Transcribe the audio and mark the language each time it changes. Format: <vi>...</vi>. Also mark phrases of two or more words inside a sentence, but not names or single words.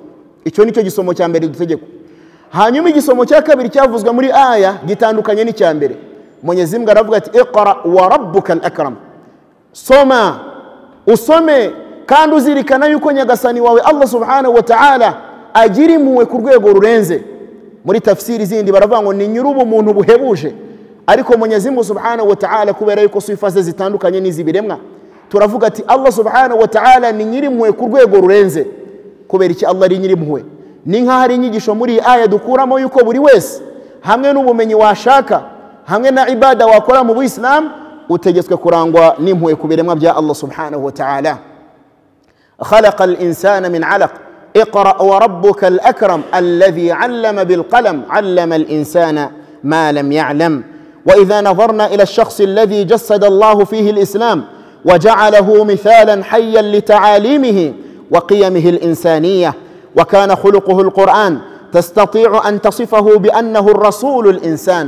<rw>Icyo nicyo gisomo cya mbere dutegekwa. Hanyuma igisomo cya kabiri cyavuzwe muri aya gitandukanye n'icya mbere. Mwenyezi Mungu aravuga ati</rw> <ar>اقرأ وربك الأكرم,</ar> <rw>soma usome kandi uzirikana yuko nyagasani wawe Allah</rw> <ar>سبحانه وتعالى</ar> <rw>agira impuhwe ku rwego rurenze. Muri tafsiri zindi baravuga ngo ni nyurubu umuntu buhebuje, ariko Mwenyezi Mungu</rw> <ar>سبحانه وتعالى</ar> <rw>kubera yuko sifa ze zitandukanye n'izibiremwa turavuga ati Allah</rw> <ar>سبحانه وتعالى</ar> <rw>ni nyiri impuhwe ku rwego rurenze. Kubera iki Allah ari nyiri impuhwe? Ni nka hari inyigisho muri aya dukuramo yuko buri wese hamwe n'ubumenyi washaka hamwe na ibada wakora mu Islam utegetswe kurangwa n'impuhwe ku biremwa bya Allah</rw> <ar>سبحانه وتعالى. خلق الإنسان من علق اقرأ وربك الأكرم الذي علم بالقلم علم الإنسان ما لم يعلم. وإذا نظرنا إلى الشخص الذي جسد الله فيه الإسلام وجعله مثالا حيا لتعاليمه وقيمه الإنسانية وكان خلقه القرآن تستطيع أن تصفه بأنه الرسول الإنسان.</ar>